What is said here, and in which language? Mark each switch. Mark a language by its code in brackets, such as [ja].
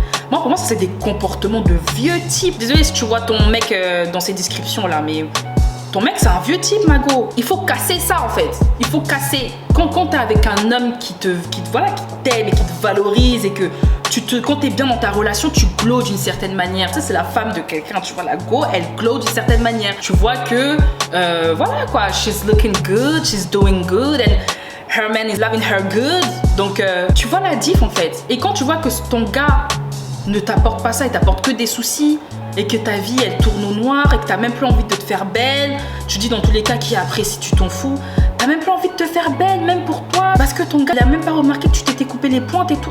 [fr] Moi, pour moi, ça, c'est des comportements de vieux type. Désolée si tu vois ton mec dans ces descriptions-là, mais ton mec, c'est un vieux type, Mago. Il faut casser ça, en fait. Il faut casser. Quand t'es avec un homme qui t'aime et qui te valorise et que quand t'es bien dans ta relation, tu glows d'une certaine manière. Ça, c'est la femme de quelqu'un, tu vois, la go, elle glow d'une certaine manière. Tu vois que, voilà, quoi, [en] she's looking good, she's doing good, and her man is loving her good. [fr] Donc, tu vois la diff, en fait. Et quand tu vois que ton gars ne t'apporte pas ça, il t'apporte que des soucis et que ta vie elle tourne au noir et que t'as même plus envie de te faire belle, tu dis dans tous les cas qui apprécie, tu t'en fous, t'as même plus envie de te faire belle, même pour toi, parce que ton gars il a même pas remarqué que tu t'étais coupé les pointes et tout.